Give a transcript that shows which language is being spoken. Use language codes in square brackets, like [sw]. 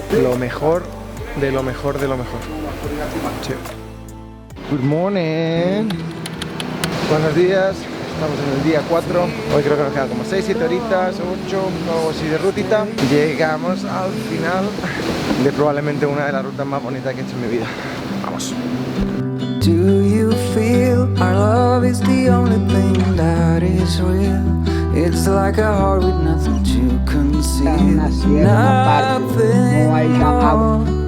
[es] Lo mejor de lo mejor de lo mejor. Sí. [en] Good morning. [es] Buenos días. Estamos en el día 4, hoy creo que nos quedan como 6-7 horitas, 8, algo así de rutita. Llegamos al final de probablemente una de las rutas más bonitas que he hecho en mi vida. Vamos. [en] Do you feel our love is the only thing that is real? It's like a heart with nothing to conceal. [es] Una sierra, una parte, no hay agua.